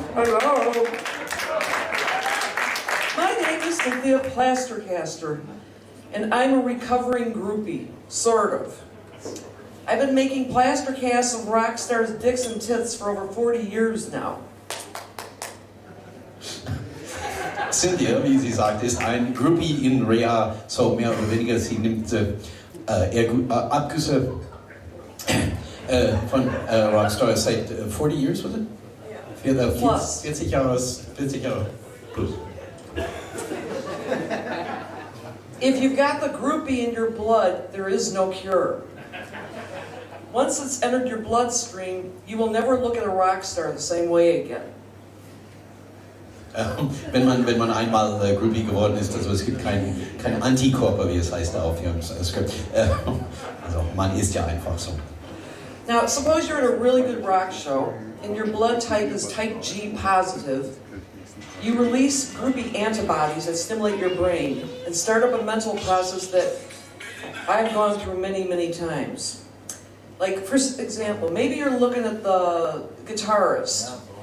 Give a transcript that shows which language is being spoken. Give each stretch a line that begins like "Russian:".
English: Hello. My name is Cynthia Plastercaster, and I'm a recovering groupie, sort of. I've been making plaster casts of rock stars' dicks and tits for over 40 years now.
German: Cynthia, wie sie sagt, ist ein Groupie in Reha, so mehr oder weniger, sie nimmt Abgüsse von Rockstars seit 40
English: years, was it? Yeah. Plus.
German: 40 Jahre plus.
English: If you've got the groupie in your blood, there is no cure. Once it's entered your bloodstream, you will never look at a rock star the same way again.
German: Wenn man einmal Groupie geworden ist, also es gibt kein Antikörper, wie es heißt auf ihrem Skript. Also man ist ja einfach so.
English: Now, suppose you're at a really good rock show, and your blood type is type G positive. You release groupie antibodies that stimulate your brain and start up a mental process that I've gone through many, many times. Like, for example, maybe you're looking at the guitarist.